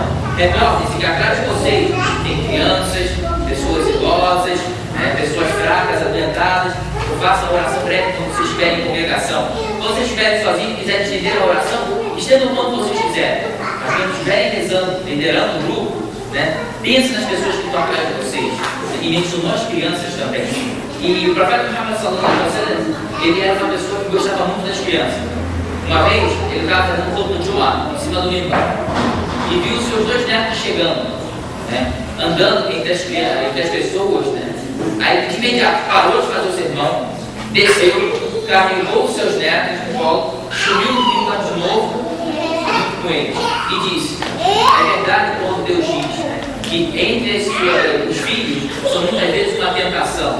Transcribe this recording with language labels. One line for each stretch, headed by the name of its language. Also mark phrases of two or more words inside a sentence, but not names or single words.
Portuguese: Recordem-se que atrás de vocês tem crianças, pessoas idosas, pessoas fracas, adoentadas. Façam a oração breve quando vocês estiverem em congregação. Quando vocês estiverem sozinhos e quiserem estender a oração, estendam o quanto vocês quiserem. Mas quando estiverem rezando, liderando o grupo, pense nas pessoas que estão atrás de vocês. E mencionou as crianças também. E o profeta Muhammad
Arabic: صلى الله عليه وسلم,
Portuguese: ele era uma pessoa que gostava muito das crianças. Uma vez, ele estava fazendo um pouco de ar em cima do mimbar e viu os seus dois netos chegando, andando entre as pessoas, Aí de imediato parou de fazer o sermão, desceu, carregou os seus netos no colo, subiu no mimbar de novo com eles e disse: é verdade quando Deus diz que entre os filhos são muitas vezes uma tentação.